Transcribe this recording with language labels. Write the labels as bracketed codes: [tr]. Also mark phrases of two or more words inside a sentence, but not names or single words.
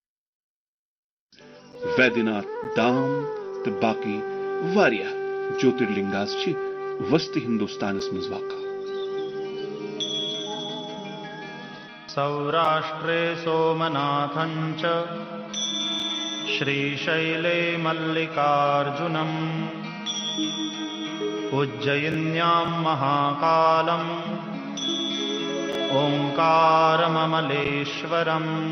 [ks] वैद्यनाथ धाम तो बाकी वारिया ज्योतिर्लिंगास वस्त हिंदुस्तानस मज वाका। [sa] सौराष्ट्रे सोमनाथं च श्रीशैले मल्लिकार्जुनम् उज्जयिन्यां महाकालम् ओंकारममलेश्वरम्